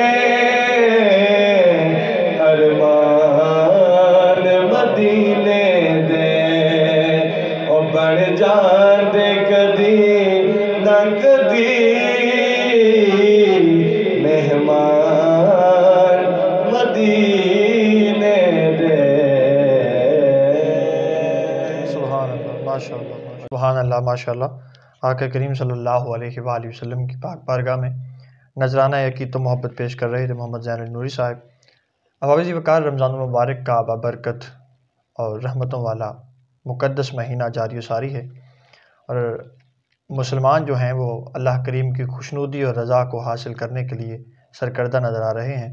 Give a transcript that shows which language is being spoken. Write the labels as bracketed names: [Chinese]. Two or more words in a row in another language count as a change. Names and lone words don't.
[Punjabi] ارمان مدینے دے او بن جاندے کدی نا کدی مہمان مدینے دے. [Arabic] سبحان الله ما شاء الله. [Urdu] آقا کریم [Arabic] صلى الله عليه وسلم [Urdu] کی پاک بارگاہ میں نذرانہ یقیت محبت پیش کر رہے تھے محمد زین النوری صاحب. آواز وقار رمضان مبارک کا بابرکت اور رحمتوں والا مقدس مہینہ جاری ساری ہے اور مسلمان جو ہیں وہ اللہ کریم کی خوشنودی اور رضا کو حاصل کرنے کے لیے سرکردہ نظر آ رہے ہیں.